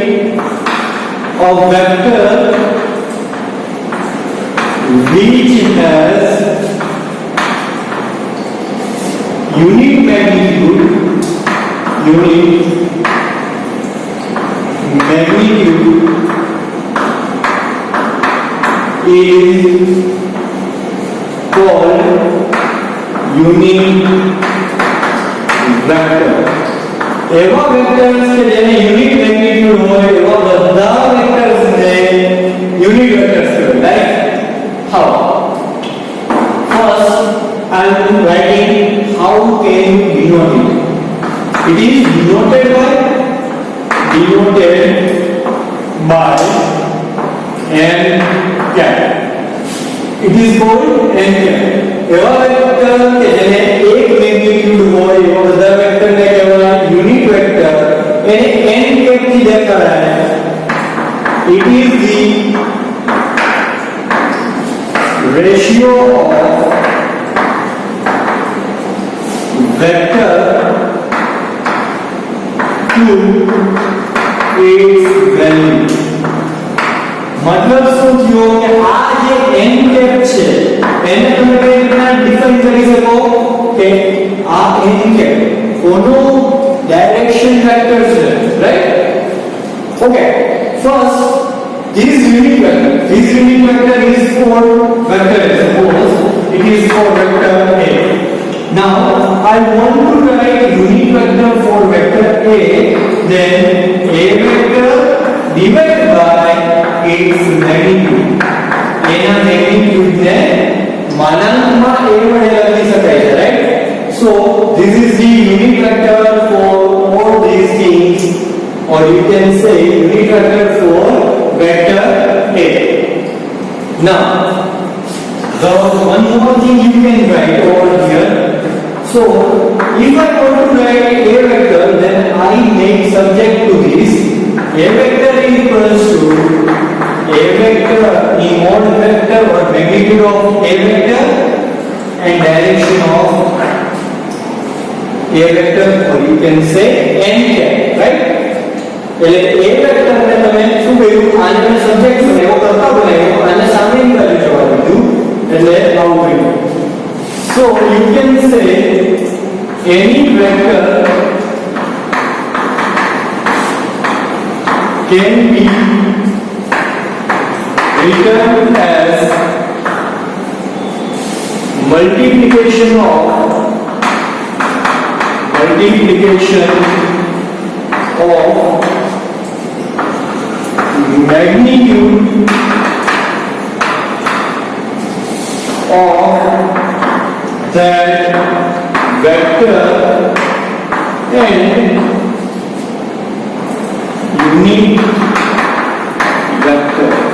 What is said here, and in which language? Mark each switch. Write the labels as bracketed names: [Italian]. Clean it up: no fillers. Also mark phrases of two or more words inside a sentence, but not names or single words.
[English] A vector which has unit magnitude is called unit vector. [Gujarati] એવા વેક્ટર્સ કે જેને [English] unit magnitude [Gujarati] હોય એવા બધા વેક્ટર્સને [English] unit vectors [Gujarati] કહેવાય. [English] Right? How? First, I am writing how can you denote it. It is denoted by n cap. It is called n cap. [Gujarati] એવા વેક્ટર કે જેને એક મેગ્નીટ્યુડ હોય એવા બધા વેક્ટરને કહેવાય [English] unit vector. [Gujarati] એને [English] n cap [Gujarati] થી દેખાડાય. [English] It is the ratio of vector to its value. [Gujarati] मतलब શું થયો કે આ જે [English] n cap [Gujarati] છે એને તમે કઈ રીતના ડિફાઇન કરી શકો કે આ [English] n cap [Gujarati] કોનો [English] direction vector [Gujarati] છે. રાઈટ? [English] Okay. First, this unit vector is for vector A. Suppose it is for vector A. Now I want to write unit vector for vector A, then A vector divided by its magnitude. [Gujarati] એના magnitude ને માનાંકમાં A વડે લખી શકાય છે. રાઈટ? [English] So this is the unit vector for all these things, or you can say unit vector for vector A. Now the one more thing you can write over here. So if I want to write A vector, then I make subject to this. A vector is equals to A vector in mode vector or magnitude of A vector and direction of A vector, or you can say n cap. [Gujarati] Right? એટલે [English] A vector [Gujarati] ને તમે શું કહ્યું? આને તમે સબ્જેક્ટ બનાવ્યો, કરતા બનાવ્યો, આને સામેની બાજુ જવા દીધું, એટલે આવું કહ્યું. [English] So you can say any vector can be written as multiplication of magnitude of that vector and unit vector.